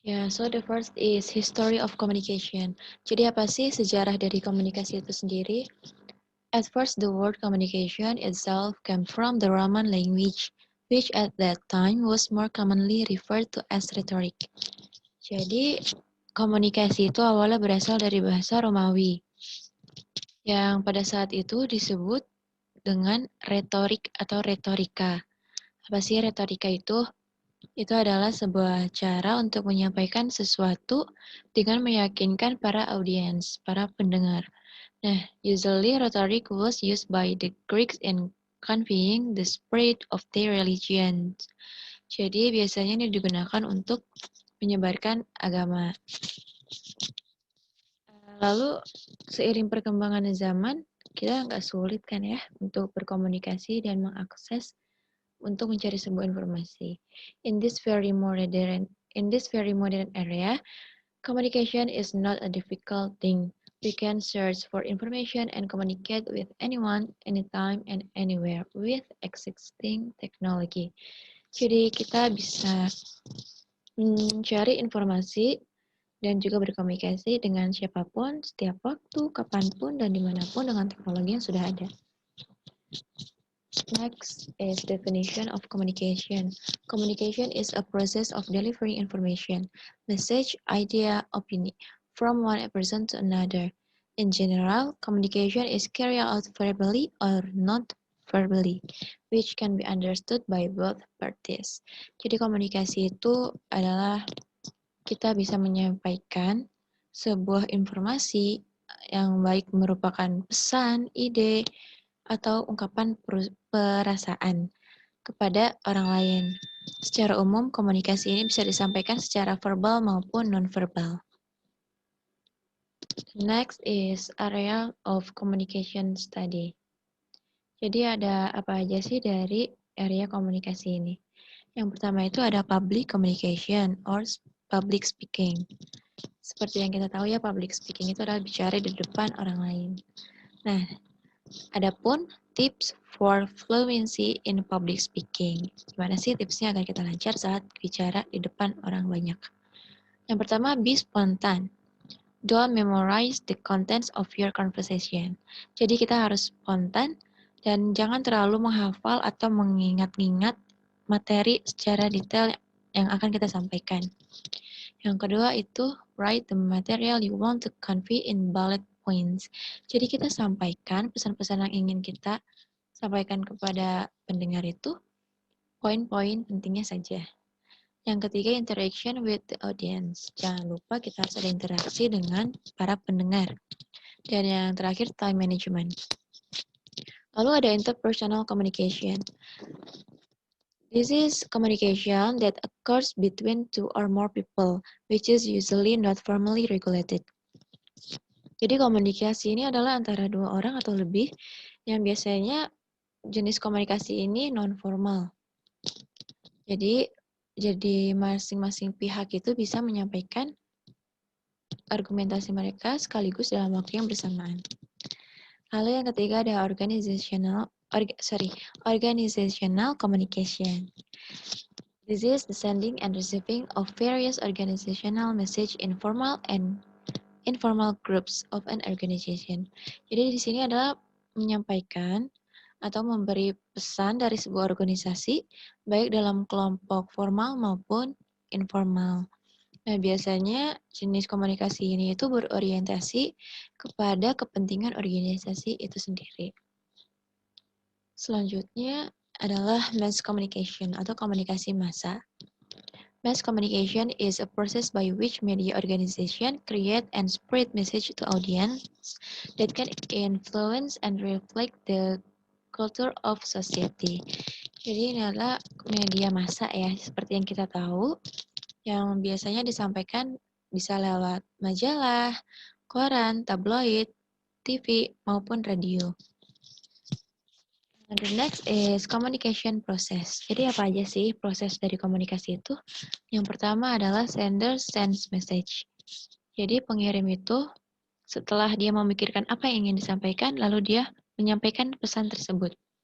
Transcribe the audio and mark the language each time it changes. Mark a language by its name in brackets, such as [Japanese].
[English] So the first is history of communication. [Indonesian] Jadi apa sih sejarah dari komunikasi itu sendiri? [English] At first, the word communication itself came from the Roman language, which at that time was more commonly referred to as rhetoric. [Indonesian] Jadi, komunikasi itu awalnya berasal dari bahasa Romawi, yang pada saat itu disebut dengan retorik atau retorika. Apa sih retorika itu? Itu adalah sebuah cara untuk menyampaikan sesuatu dengan meyakinkan para audiens, para pendengar. [English] Nah, usually rhetoric was used by the Greeks in conveying the spirit of their religion. [Indonesian] Jadi biasanya ini digunakan untuk menyebarkan agama. Lalu seiring perkembangan zaman, kita nggak sulit kan ya untuk berkomunikasi dan mengakses untuk mencari sebuah informasi. [English] In this very modern area, communication is not a difficult thing. We can search for information and communicate with anyone, anytime, and anywhere with existing technology. [Indonesian] Jadi kita bisa mencari informasi dan juga berkomunikasi dengan siapapun, setiap waktu, kapanpun, dan dimanapun dengan teknologi yang sudah ada. [English] Next is definition of communication. Communication is a process of delivering information, message, idea, opinion from one person to another. In general, communication is carried out verbally or not verbally, which can be understood by both parties. [Indonesian] Jadi komunikasi itu adalah kita bisa menyampaikan sebuah informasi yang baik merupakan pesan, ide, atau ungkapan perasaan kepada orang lain. Secara umum, komunikasi ini bisa disampaikan secara verbal maupun non-verbal. [English] Next is area of communication study. [Indonesian] Jadi ada apa aja sih dari area komunikasi ini? Yang pertama itu ada [English] public communication or public speaking. [Indonesian] Seperti yang kita tahu ya, public speaking itu adalah bicara di depan orang lain. [English] Nah, adapun tips for fluency in public speaking. [Indonesian] Gimana sih tipsnya agar kita lancar saat bicara di depan orang banyak? Yang pertama, [English] be spontan. Don't memorize the contents of your conversation. [Indonesian] Jadi kita harus spontan dan jangan terlalu menghafal atau mengingat-ingat materi secara detail yang akan kita sampaikan. Yang kedua itu [English] write the material you want to convey in bullet points. [Indonesian] Jadi kita sampaikan pesan-pesan yang ingin kita sampaikan kepada pendengar itu poin-poin pentingnya saja. Yang ketiga, [English] interaction with the audience. [Indonesian] Jangan lupa kita harus ada interaksi dengan para pendengar. Dan yang terakhir, time management. Lalu ada interpersonal communication. [English] This is communication that occurs between two or more people, which is usually not formally regulated. [Indonesian] Jadi komunikasi ini adalah antara dua orang atau lebih yang biasanya jenis komunikasi ini non-formal. Jadi masing-masing pihak itu bisa menyampaikan argumentasi mereka sekaligus dalam waktu yang bersamaan. Lalu yang ketiga ada organizational communication. [English] This is the sending and receiving of various organizational message in formal and informal groups of an organization. [Indonesian] Jadi di sini adalah menyampaikan atau memberi pesan dari sebuah organisasi baik dalam kelompok formal maupun informal. Nah, biasanya jenis komunikasi ini itu berorientasi kepada kepentingan organisasi itu sendiri. Selanjutnya adalah mass communication atau komunikasi massa. [English] Mass communication is a process by which media organization create and spread message to audience that can influence and reflect the culture of society. [Indonesian] Jadi ini adalah media massa ya, seperti yang kita tahu, yang biasanya disampaikan bisa lewat majalah, koran, tabloid, TV, maupun radio. [English] The next is communication process. [Indonesian] Jadi apa aja sih proses dari komunikasi itu? Yang pertama adalah [English] sender sends message. [Indonesian] Jadi pengirim itu setelah dia memikirkan apa yang ingin disampaikan, lalu dia menyampaikan pesan tersebut.